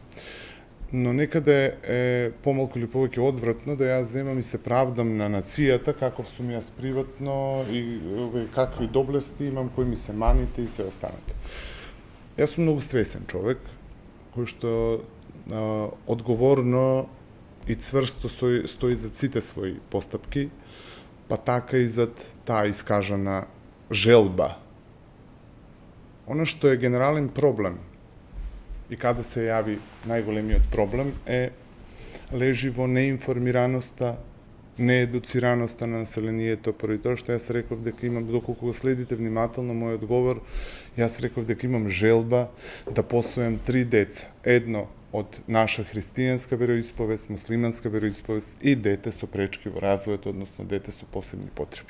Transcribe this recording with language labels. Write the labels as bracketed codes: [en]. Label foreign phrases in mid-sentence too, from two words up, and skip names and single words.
[mk] Но некаде е помалку или повеќе одвратно да јас земам и се правдам на нацијата каков сум јас приватно и какви доблести имам, кои ми се маните и се останато. Јас сум многу свесен човек, кој што одговорно и цврсто стои за сите своји постапки, па така и зад таа искажана желба [sr] Ono što je generalен problem i kada se javi [mk] najголемиот проблем лежи во неинформираноста, неедуцираноста на населението, поради тоа што јас реков дека имам, доколку го следите внимателно мојот одговор, јас реков дека имам желба да посвојам 3 деца. Едно од наша христијанска вероисповест, муслиманска вероисповест и дете со пречки во развојот, односно дете со посебни потреби.